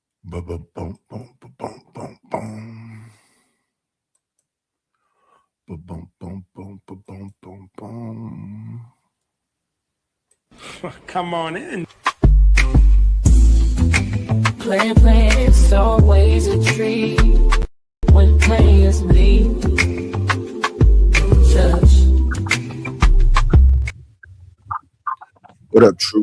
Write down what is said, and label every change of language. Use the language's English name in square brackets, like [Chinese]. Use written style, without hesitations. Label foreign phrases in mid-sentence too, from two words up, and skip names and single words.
[English] Ba-ba-boom, boom, ba-boom, boom, boom. Ba-boom, boom, boom, ba-boom, boom, boom. Come on in. Playing, it's always a treat when players leave. Judge. What up, Truth?